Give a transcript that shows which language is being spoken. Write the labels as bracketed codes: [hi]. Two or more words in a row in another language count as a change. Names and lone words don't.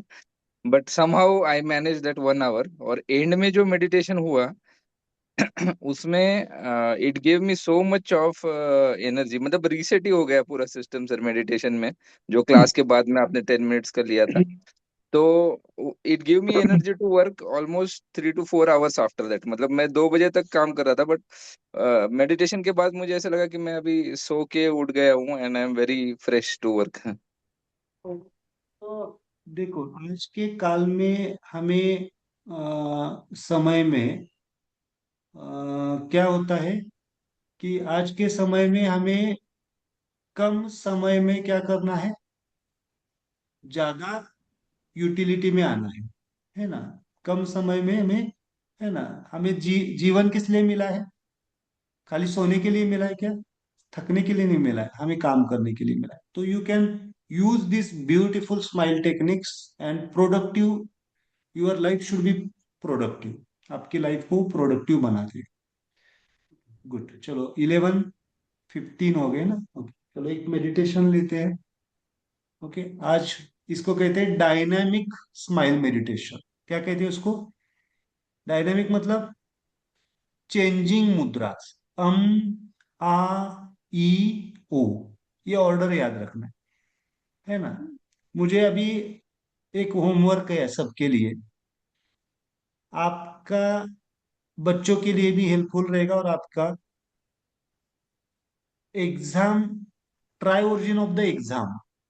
[en] but somehow I manage that 1 hour, [hi] और एंड में जो मेडिटेशन हुआ उसमें [en] it give me so much of energy. [hi] मतलब रीसेट ही हो गया पूरा सिस्टम सर मेडिटेशन में, जो क्लास के बाद में आपने 10 मिनट्स का लिया था। [en] तो it give me energy to work almost 3 to 4 hours after that. [hi] मतलब मैं 2 बजे तक काम कर रहा था, बट मेडिटेशन के बाद मुझे ऐसा लगा कि मैं अभी सो के उठ गया हूँ, [en] and I am very fresh to work. [hi] तो देखो, आज के काल में हमें समय में क्या होता है कि आज के समय में हमें कम समय में क्या करना है, ज्यादा यूटिलिटी में आना है ना। कम समय में हमें, है ना, हमें जीवन किस लिए मिला है? खाली सोने के लिए मिला है क्या? थकने के लिए नहीं मिला है, हमें काम करने के लिए मिला है। [en] तो you can use this beautiful smile techniques and productive. your life should be productive, [hi] आपकी लाइफ को प्रोडक्टिव बना दे। गुड, चलो 11:15 हो गए ना। ओके, चलो एक मेडिटेशन लेते हैं। ओके, आज इसको कहते हैं [en] dynamic smile meditation. [hi] क्या कहते हैं उसको? डायनामिक मतलब चेंजिंग मुद्रास। अम, आ, ई, ओ, ये ऑर्डर याद रखना है ना। मुझे अभी एक होमवर्क है सबके लिए, आपका बच्चों के लिए भी हेल्पफुल रहेगा, और आपका एग्जाम, [en] try origin of the exam.